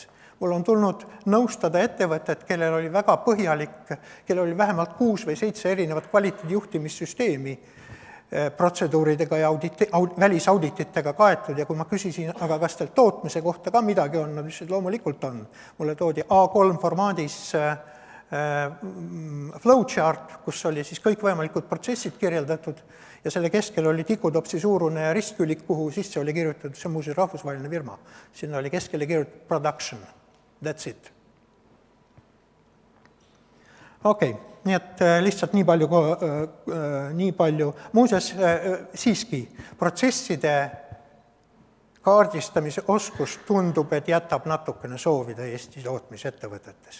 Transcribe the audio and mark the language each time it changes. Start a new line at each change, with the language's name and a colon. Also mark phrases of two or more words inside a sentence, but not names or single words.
Estonian: Mul on tulnud nõustada ettevõtet, kellel oli väga põhjalik, kellel oli vähemalt 6 või 7 erinevat kvaliteedijuhtimissüsteemi protseduuridega ja välisaudititega kaetud ja kui ma küsisin, aga kas teil tootmise kohta ka midagi on, nad ütlesid, loomulikult on. Mulle toodi A3 formaadis flowchart, kus oli siis kõik võimalikud protsessid kirjeldatud ja selle keskel oli tikutopsi suurune ristkülik, kuhu sisse oli kirjutatud, see on muuseas rahvusvaheline firma. Sinna oli keskele kirjutatud production.
English: That's it.
Estonian: Okei. Nii et lihtsalt nii palju. Muuseas, siiski, protsesside kaardistamise oskus tundub, et jätab natukene soovida Eesti tootmisettevõtetes.